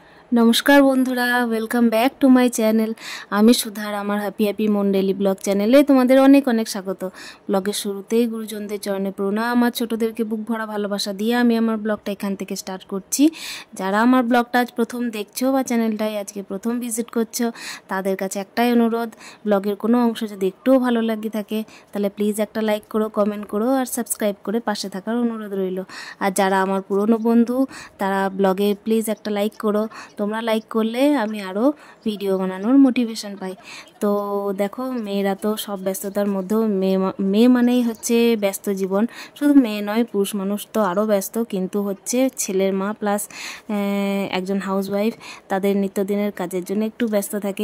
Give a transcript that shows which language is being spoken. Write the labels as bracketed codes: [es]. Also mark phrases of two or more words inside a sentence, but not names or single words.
[bn] নমস্কার বন্ধুরা [en] Welcome back to my channel. [bn] আমি সুধা, আমার হ্যাপি হ্যাপি মন ডেইলি ব্লগ চ্যানেলে তোমাদের অনেক অনেক স্বাগত। ব্লগের শুরুতেই গুরুজনদের চরণে প্রণাম আর ছোটোদেরকে বুক ভরা ভালোবাসা দিয়ে আমি আমার ব্লগটা এখান থেকে স্টার্ট করছি। যারা আমার ব্লগটা আজ প্রথম দেখছো বা চ্যানেলটাই আজকে প্রথম ভিজিট করছো তাদের কাছে একটাই অনুরোধ, ব্লগের কোনো অংশ যদি একটুও ভালো লেগে থাকে তাহলে প্লিজ একটা লাইক করো, কমেন্ট করো আর সাবস্ক্রাইব করে পাশে থাকার অনুরোধ রইলো। আর যারা আমার পুরানো বন্ধু তারা ব্লগে প্লিজ একটা লাইক করো, তোমরা লাইক করলে আমি আরও ভিডিও বানানোর মোটিভেশন পাই। তো দেখো মেয়েরা তো সব ব্যস্ততার মধ্যেও মেয়ে মানেই হচ্ছে ব্যস্ত জীবন। শুধু মেয়ে নয়, পুরুষ মানুষ তো আরও ব্যস্ত, কিন্তু হচ্ছে ছেলের মা প্লাস একজন হাউসওয়াইফ তাদের নিত্যদিনের কাজের জন্য একটু ব্যস্ত থাকে।